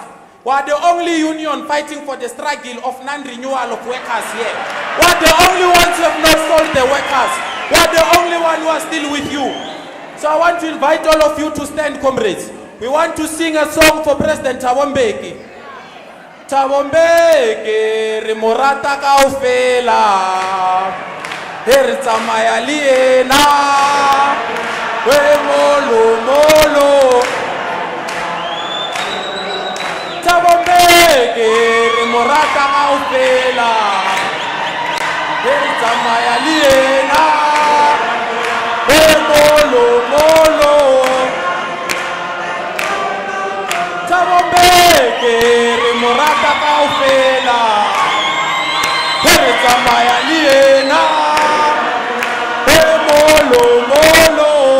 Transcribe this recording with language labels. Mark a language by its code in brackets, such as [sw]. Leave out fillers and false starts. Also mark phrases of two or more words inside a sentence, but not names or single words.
[en] We are the only union fighting for the struggle of non-renewal of workers here. We are the only ones who have not sold the workers. We are the only ones who are still with you. So I want to invite all of you to stand, comrades. We want to sing a song for President Thabo Mbeki. [st] Thabo Mbeki re mo rata kaofela he re tsamaya le yena we molo molo Thabo Mbeki re mo rata kaofela he re tsamaya le yena we molo molo Thabo Mbeki re mo rata kaofela he re tsamaya le yena we molo molo